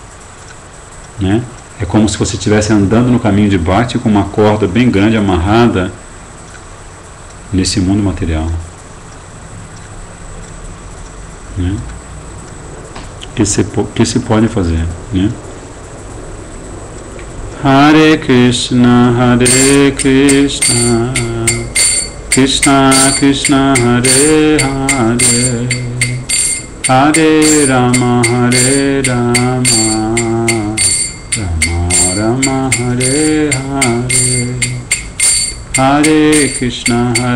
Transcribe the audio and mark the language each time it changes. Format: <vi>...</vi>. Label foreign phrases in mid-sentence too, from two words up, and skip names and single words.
<pt>É como se você estivesse andando no caminho de Bhakti com uma corda bem grande amarrada nesse mundo material. O que se pode fazer?</pt> <sa>हरे कृष्ण कृष्ण कृष्ण हरे हरे हरे राम राम राम हरे हरे हरे कृष्ण,</sa>